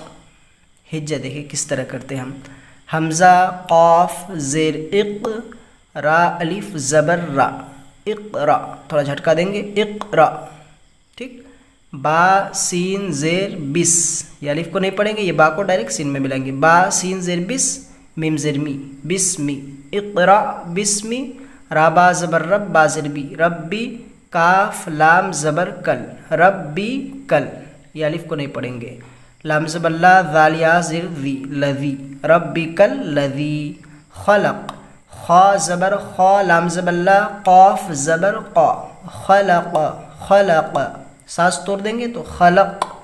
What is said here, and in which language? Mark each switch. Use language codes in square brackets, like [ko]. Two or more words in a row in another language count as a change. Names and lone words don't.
[ur] ہجہ دیکھیں کس طرح کرتے ہیں ہم، حمزہ قاف زیر اق، را الف زبر را، اقرا، تھوڑا جھٹکا دیں گے، اقرا، ٹھیک۔ با سین زیر بس، یہ الف کو نہیں پڑھیں گے، یہ با کو ڈائریکٹ سین میں ملائیں گے۔ با سین زیر بس، میم زیر می، بسمی، [ar] اقرا بسمی، [ur] را با زبر رب، با زیر بی، ربی، کاف لام زبر کل، [ar] ربی کل، [ur] یہ الف کو نہیں پڑھیں گے۔ لام زبر لا، ذال یا زیر ذی، لذی، [ar] ربی کل لذی، [ur] خلق، خا زبر خا، لام زبر لا، قاف زبر قا، خلق، خلق، سانس توڑ دیں گے تو خلق۔